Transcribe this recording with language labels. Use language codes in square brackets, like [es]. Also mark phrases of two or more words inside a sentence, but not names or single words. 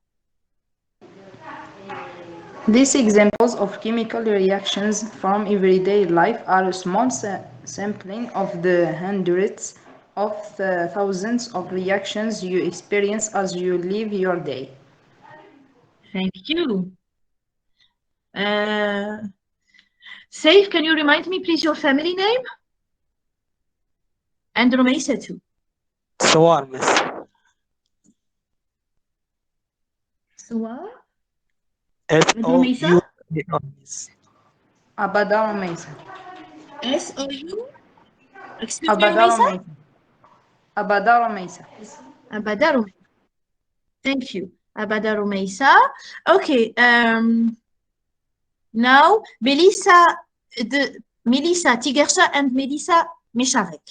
[en] These examples of chemical reactions from everyday life are a small sampling of the hundreds of thousands of reactions you experience as you live your day. Thank you. Saif, can you remind me, please, your family name? And Rumaysa too. Sawar, miss. Sawar? S-O-U. Abada Rumaysa. S-O-U? Excuse me, Abada Rumaysa? Rumaysa. Abada Rumaysa. Abada Rumaysa. Thank you. Abada Rumeisa. Okay. Now, Melissa, Tigersha and Melissa Mesharek.